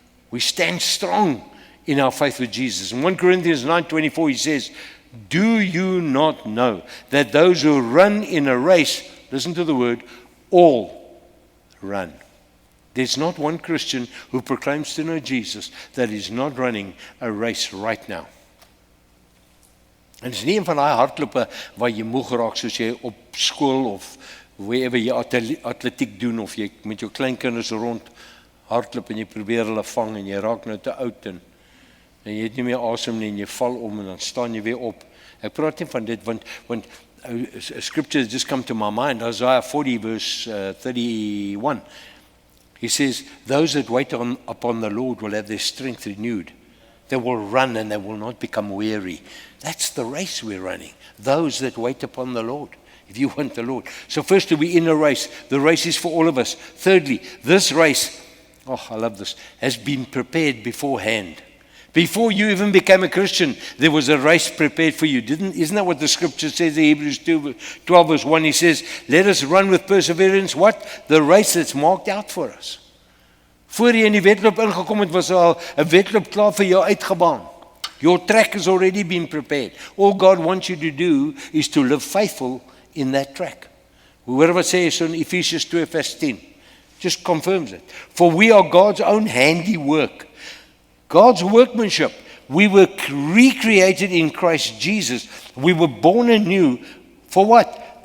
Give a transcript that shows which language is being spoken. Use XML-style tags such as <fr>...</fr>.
<en>We stand strong in our faith with Jesus. In 1 Corinthians 9:24 he says, do you not know that those who run in a race, listen to the word, all run. There's not one Christian who proclaims to know Jesus that is not running a race right now.</en> <af>En dit is nie een van daai hardlope waar jy moeg raak soos jy op skool of wherever jy atletiek doen of jy met jou kleinkinders rond hardloop en jy probeer hulle vang en jy raak nou te oud en jy het nie meer asem nie en jy val om en dan staan jy weer op. Ek praat nie van dit want</af> <en>scripture has just come to my mind. Isaiah 40 verse 31. He says, those that wait upon the Lord will have their strength renewed. They will run and they will not become weary. That's the race we're running. Those that wait upon the Lord. If you want the Lord. So firstly, we're in a race. The race is for all of us. Thirdly, this race, oh, I love this, has been prepared beforehand. Before you even became a Christian, there was a race prepared for you. Isn't that what the scripture says in Hebrews 12 verse 1? He says, let us run with perseverance. What? The race that's marked out for us.</en> <af>Voor jy in die wedloop ingekom het, was al 'n wedloop klaar vir jou uitgebaan.</af> <en>Your track has already been prepared. All God wants you to do is to live faithful in that track.</en> <af>Hoor wat sê hy so in Ephesians 2 vers 10.</af> <en>Just confirms it. For we are God's own handiwork, God's workmanship. We were recreated in Christ Jesus. We were born anew for what?</en>